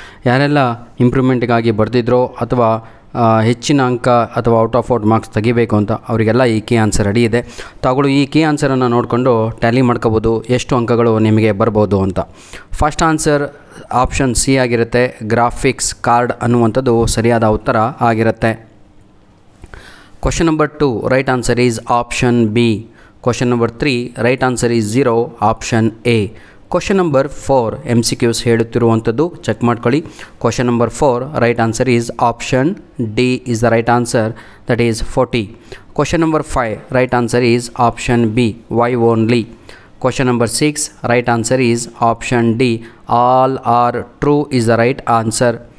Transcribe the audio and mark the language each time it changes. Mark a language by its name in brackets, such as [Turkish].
[Kannada] ಯಾರೆಲ್ಲ ಇಂಪ್ರೂವ್ಮೆಂಟ್ಗಾಗಿ ಬರೆದಿದ್ರೋ ಅಥವಾ ಹೆಚ್ಚಿನ ಅಂಕ ಅಥವಾ ಔಟ್ ಆಫ್ ಮಾರ್ಕ್ಸ್ ತೆಗಿಬೇಕು ಅಂತ ಅವರಿಗೆಲ್ಲ ಈ ಕೀ ಆನ್ಸರ್ ರೆಡಿ ಇದೆ. ತಾವುಗಳು ಈ ಕೀ ಆನ್ಸರನ್ನು ನೋಡಿಕೊಂಡು ಟ್ಯಾಲಿ ಮಾಡ್ಕೋಬೋದು, ಎಷ್ಟು ಅಂಕಗಳು ನಿಮಗೆ ಬರ್ಬೋದು ಅಂತ. ಫಸ್ಟ್ ಆನ್ಸರ್ ಆಪ್ಷನ್ ಸಿ ಆಗಿರುತ್ತೆ. ಗ್ರಾಫಿಕ್ಸ್ ಕಾರ್ಡ್ ಅನ್ನುವಂಥದ್ದು ಸರಿಯಾದ ಉತ್ತರ ಆಗಿರುತ್ತೆ. [English] Question number 2, right answer is option B. Question number 3, right answer is 0, option A. Question number 4, MCQs [Kannada] ಹೇಳುತ್ತಿರುವಂಥದ್ದು check ಮಾಡ್ಕೊಳ್ಳಿ. [English] Question number 4, right answer is option D is the right answer, that is 40. Question number 5, right answer is option B, Y only. Question number 6, right answer is option D, all are true is the right answer.